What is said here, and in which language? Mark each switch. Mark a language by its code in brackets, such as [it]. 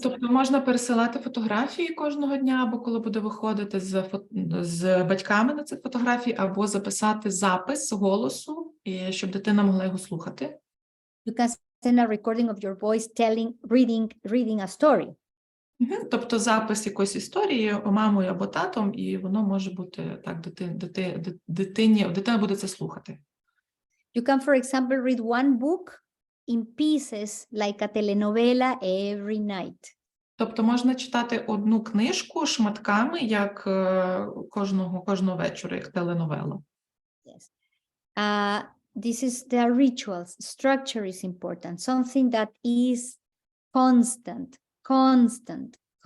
[uk] Тобто можна пересилати фотографії кожного дня, або коли буде виходити з батьками на цих фотографій, або записати запис голосу, щоб дитина могла його слухати. [en] You can send a recording of your voice reading a story. [uk] Тобто запис якоїсь історії мамою або татом, і воно може бути так, дитина буде це слухати. [en] You can, for example, read one book in pieces like a telenovela every night. [uk] Тобто можна читати одну книжку шматками, як кожного вечора, як теленовела. [en] Yes. This is the rituals. Structure is important. Something that is constant.